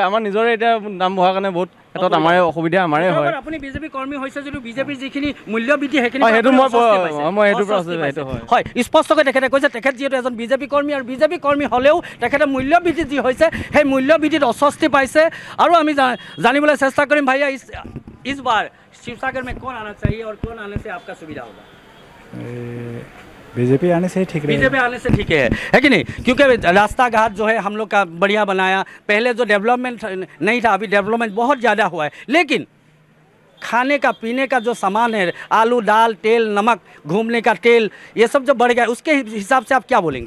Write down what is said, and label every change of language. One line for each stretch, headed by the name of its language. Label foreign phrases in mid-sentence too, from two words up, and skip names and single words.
Assamese: আমাৰ নিজৰে এতিয়া দাম বঢ়াৰ কাৰণে বহুত ক্ষেত্ৰত আমাৰে অসুবিধা, আমাৰে হয়। আপুনি বিজেপি কৰ্মী হৈছে যদিও বিজেপিৰ যিখিনি মূল্য বৃদ্ধি সেইখিনি সেইটো হয়, স্পষ্টকৈ তেখেতে কৈছে। তেখেত যিহেতু এজন বিজেপি কৰ্মী আৰু বিজেপি কৰ্মী হ'লেও তেখেতে মূল্য বৃদ্ধি যি হৈছে সেই মূল্য বৃদ্ধিত অস্বস্তি পাইছে। আৰু আমি জানিবলৈ চেষ্টা কৰিম,
Hindi: ভাইয়া इस बार शिवसागर में कौन आना चाहिए और कौन आने से आपका सुविधा होगा? बीजेपी आने से ठीक है। बीजेपी आने से ठीक है कि नहीं? क्योंकि रास्ता घाट जो है हम लोग का बढ़िया बनाया, पहले जो डेवलपमेंट नहीं था, अभी डेवलपमेंट बहुत ज़्यादा हुआ है। लेकिन खाने का पीने का जो सामान है, आलू, दाल, तेल, नमक, घूमने का तेल, ये सब जो बढ़ गया, उसके हिसाब से आप क्या बोलेंगे?